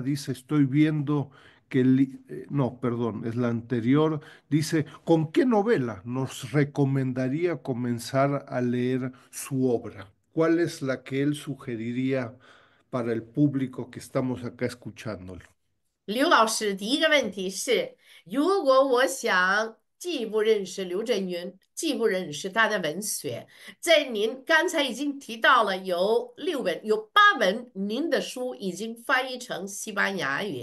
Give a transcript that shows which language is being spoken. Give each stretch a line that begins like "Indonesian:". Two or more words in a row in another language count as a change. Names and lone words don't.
Spanish: Dice, estoy viendo que, no, perdón, es la anterior. Dice, ¿con qué novela nos recomendaría comenzar a leer su obra? ¿Cuál es la que él sugeriría para el público que estamos acá escuchándolo?
Chinese: 刘老师，第一个问题是，如果我想既不认识刘震云，既不认识他的文学，在您刚才已经提到了有6本、有8本，您的书已经翻译成西班牙语。